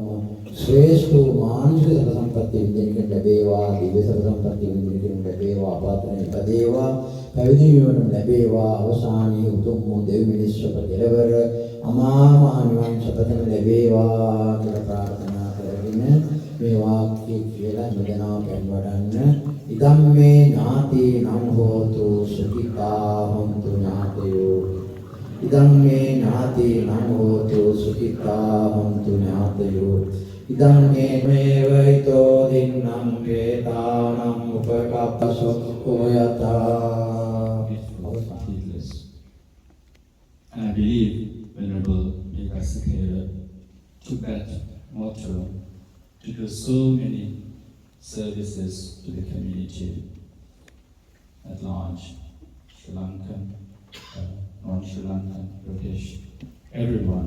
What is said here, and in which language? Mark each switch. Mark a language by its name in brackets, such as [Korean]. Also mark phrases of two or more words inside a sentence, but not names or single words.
[Sinhala] ශ්‍රේෂ්ඨ මානසික සම්පත්තිය විඳින්නට ලැබේවා දිව්‍ය සම්පත්තිය විඳින්නට ලැබේවා ආපාතන ඉපදේවා පැවිදි වීමට ලැබේවා අවසානයේ උතුම් දෙවි මිනිස්සුක කෙලවර අමා මහ නිවන් සපතන ලැබේවා කියලා ප්‍රාර්ථනා කරගෙන මේ වාක්‍ය කියලා මෙදනා පෙන්වන්න [Pali] ඉදම් මේ ඥාති නම් හෝතු සුඛිතා හොන්තු ඥාතයෝ ඉදම් මේ ඥාති නම් හෝතු සුඛිතා හොන්තු ඥාතයෝ ඉදම් මේ වේතෝ දින්නම් වේතානම් උපකප්පසෝ යතා. [English] And I believe Venerable Piyadassi Thero took that motto to do so many services to the community at large, Sri Lankan, non-Sri Lankan, British, everyone.